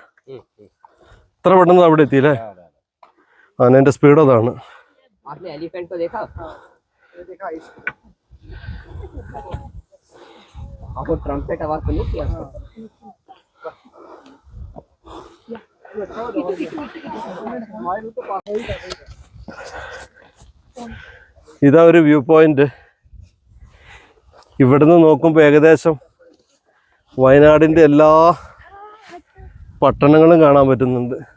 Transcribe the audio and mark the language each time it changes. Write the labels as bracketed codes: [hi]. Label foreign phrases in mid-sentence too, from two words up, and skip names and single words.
[ml] ഇത്ര പെട്ടെന്ന് അവിടെ എത്തിയില്ലേ? ആനേന്റെ സ്പീഡ് അതാണ്. [hi] आपने एलिफेंट को देखा? आपको ट्रम्पेट आवाज तो नहीं किया? [ml] ഇതാ ഒരു [en] view point. [ml] ഇവിടുന്ന് നോക്കുമ്പോൾ ഏകദേശം വയനാടിന്റെ എല്ലാ പട്ടണങ്ങളും കാണാൻ പറ്റുന്നുണ്ട്.